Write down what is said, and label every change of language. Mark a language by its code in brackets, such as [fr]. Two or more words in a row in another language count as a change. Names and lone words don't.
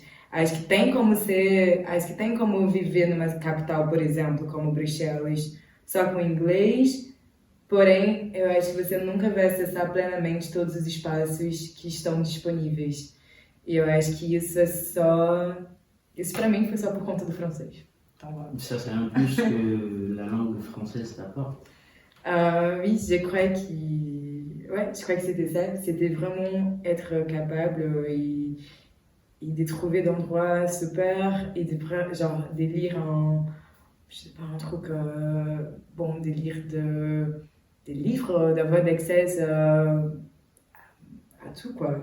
[pt] Acho que tem como viver numa capital, por exemplo, como Bruxelas, só com inglês, porém eu acho que você nunca vai acessar plenamente todos os espaços que estão disponíveis. E eu acho que isso para mim foi só por conta do francês. [fr] Ça, c'est un plus que la langue française t'apporte. Oui, je crois que c'était ça. C'était vraiment être capable et de trouver d'endroits super et de lire je sais pas, un truc, de lire des livres, d'avoir d'accès à tout, quoi.